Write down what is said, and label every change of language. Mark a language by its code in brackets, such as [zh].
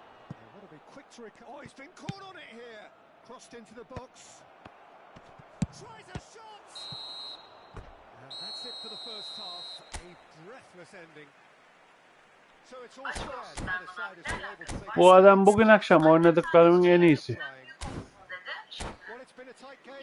[en] They've got to be quick to recover. Oh, he's been caught on it here. Crossed into the box. Tries a shot! And that's it for the first half. A breathless ending. So it's all square. Neither side has been able to take. [tr] Bu adam bugün akşam oynadıklarımın en iyisi. [en] Well, it's been a tight game.